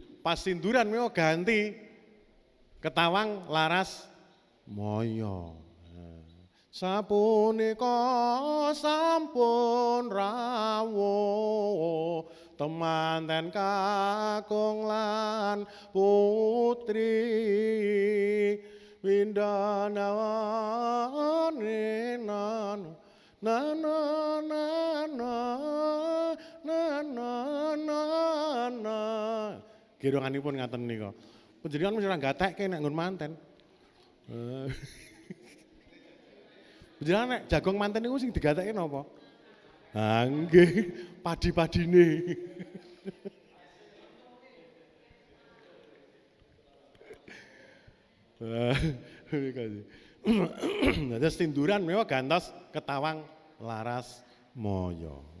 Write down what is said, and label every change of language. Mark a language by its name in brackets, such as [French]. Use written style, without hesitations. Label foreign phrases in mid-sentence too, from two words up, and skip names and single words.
[Javanese] Pas sinduran menika ganti ketawang laras moyo. Sapunika sampun rawuh temanten kakung lan putri windanawane nan na na na na na na na na gironganipun ngaten nika. Panjenengan mesti ora gatekke nek nggon manten. Panjenengan nek jagung manten niku sing digatekke napa? Ah nggih, padi-padine. Nah, sinduran menika gantos ketawang laras moyo.